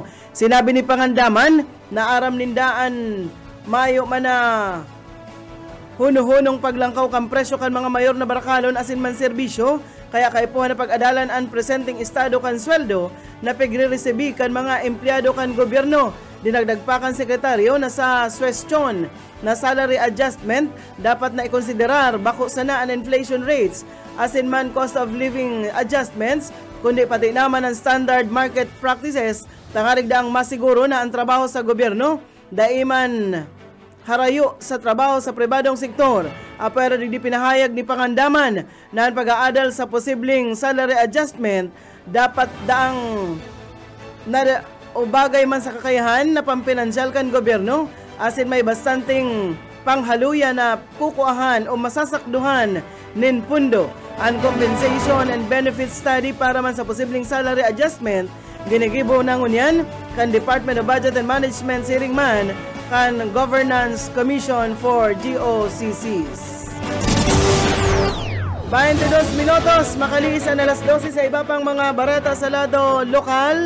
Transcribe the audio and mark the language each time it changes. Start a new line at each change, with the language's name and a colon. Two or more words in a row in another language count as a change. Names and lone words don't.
Bikol: Sinabi ni Pangandaman na aram nindaan mayo man na huno-hunong paglangkaw kan presyo kan mga mayor na barakalon asin man serbisyo, kaya kaipuhan na pag-adalan ang presenting estado kan sweldo na pagre-resibi kan mga empleyado kan gobyerno. Dinagdag pa kan sekretaryo na sa suwestyon na
English: salary adjustment
Bikol: dapat na ikonsiderar bako sana ang
English: inflation rates
Bikol: asin man
English: cost of living adjustments,
Bikol: kundi pati naman ang
English: standard market practices,
Bikol: tangarig daang masiguro na ang trabaho sa gobyerno daiman harayo sa trabaho sa pribadong sektor. Apero di pinahayag ni Pangandaman na ang pag-aadal sa posibleng
English: salary adjustment
Bikol: dapat daang o bagay man sa kakayahan na pampinansyal kan gobyerno asin may bastanting panghaluya na kukuahan o masasakduhan nin pundo. Ang
English: compensation and benefit study
Bikol: para man sa posibleng salary adjustment ginigibo na ngunyan kan Department of Budget and Management siring man kan Governance Commission for GOCCs. 22 minutos, makaliis ang alas 12 sa iba pang mga bareta sa lado lokal.